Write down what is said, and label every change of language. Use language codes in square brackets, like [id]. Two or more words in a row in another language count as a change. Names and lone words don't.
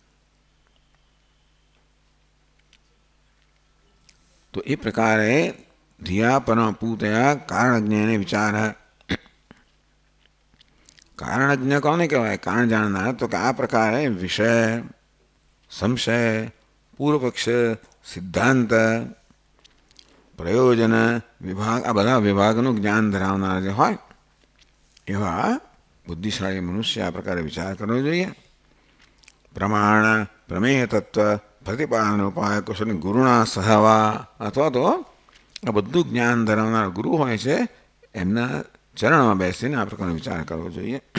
[gu] તો એ પ્રકારે [sa] धिया परमपूतया कारणज्ञ विचार। [gu] કારણજ્ઞ કોને કહેવાય? [hi] कारण जानना तो क्या प्रकार है? [gu] વિષય, સંશય, પૂર્વ પક્ષ, સિદ્ધાંત, પ્રયોજન, વિભાગ, આ બધા વિભાગનું જ્ઞાન ધરાવનાર જે હોય એવા બુદ્ધિશાળી મનુષ્ય આ પ્રકારે વિચાર કરવો જોઈએ. પ્રમાણ, પ્રમેય તત્વ, પ્રતિપાદન ઉપાય કુશળ ગુરુના સહવા, અથવા તો આ બધું જ્ઞાન ધરાવનાર ગુરુ હોય છે એમના ચરણમાં બેસીને આ પ્રકારનો વિચાર કરવો જોઈએ.